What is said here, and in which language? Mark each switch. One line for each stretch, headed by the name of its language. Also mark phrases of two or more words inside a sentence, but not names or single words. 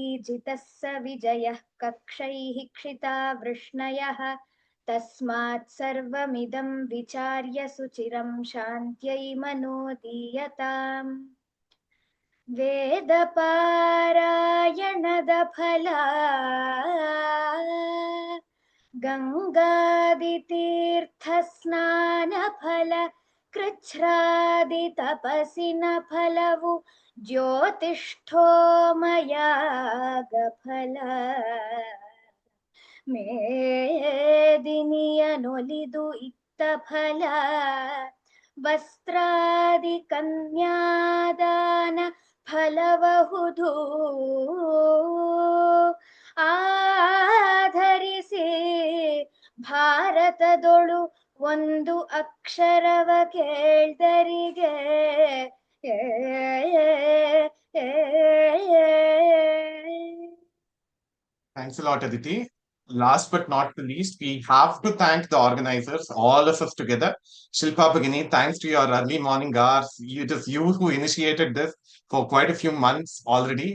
Sanskrit: जितः स विजयः कक्षैः क्षिता वृष्णयः तस्मात् सर्वमिदं विचार्य सुचिरं शान्त्यै मनोदीयताम्
Kannada: ವೇದಪಾರಾಯಣದಫಲ ಗಂಗಾದಿತೀರ್ಥಸ್ನಾನಫಲ ಕೃಚ್ಛ್ರಾದಿತಪಸಿನ ಫಲವು ज्योतिष्ठोमयागफल ಮೇದಿನಿಯನೊಲಿದು ಇತ್ತ ಫಲ ವಸ್ತ್ರಾದಿಕನ್ಯಾದಾನ ಫಲಬಹುದು ಆಧರಿಸಿ ಭಾರತದೊಳು ಒಂದು ಅಕ್ಷರವ ಕೇಳ್ದರಿಗೆ
English: Thanks a lot, Aditi. Last but not the least, we have to thank the organizers, all of us together. Shilpa Bhagini, thanks to your early morning hours. It is you who initiated this for quite a few months already.